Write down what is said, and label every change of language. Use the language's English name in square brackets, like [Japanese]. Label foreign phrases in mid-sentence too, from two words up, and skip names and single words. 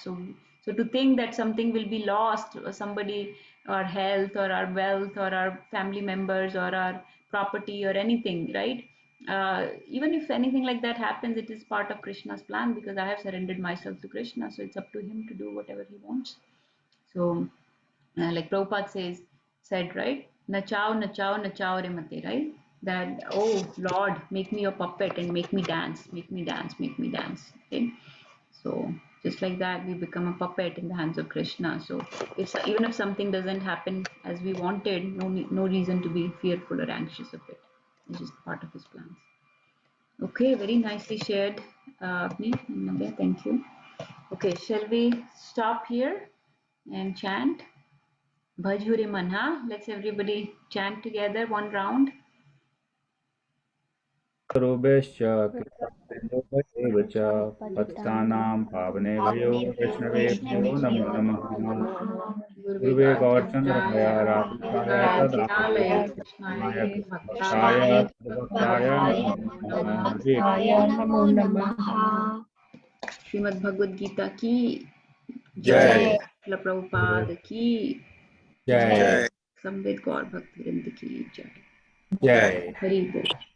[English] So to think that something will be lost, or somebody, our health or our wealth or our family members or our property or anything, right? Even if anything like that happens, it is part of Krishna's plan because I have surrendered myself to Krishna. So it's up to him to do whatever he wants. So like Prabhupada said, right? [Bangla] নাচাও, নাচাও, নাচাও রে মোতে, [English] right? That, oh Lord, make me your puppet and make me dance, make me dance, make me dance. Okay. So Just like that, we become a puppet in the hands of Krishna. So even if something doesn't happen as we wanted, no reason to be fearful or anxious of it. It's just part of his plans. Okay, very nicely shared, Agni and Navya. Thank you. Okay, shall we stop here and chant? [Bangla] ভজ রে মন. [English] Let's everybody chant together one round. [Sanskrit] स्वरूपेश्च कृष्णस्वरूपैव च पतितानां पावनेभ्यो वैष्णवेभ्यो नमो नमः गुरुवे गौरचन्द्राय राधिकाय तदालये कृष्णाय कृष्णभक्ताय तद्भक्ताय नमो नमः हरे नमो नमः [Hindi] श्रीमद् भगवद गीता की जय श्रील प्रभुपाद की जय संवेद गौर भक्तवृंद की जय जय हरि बोल।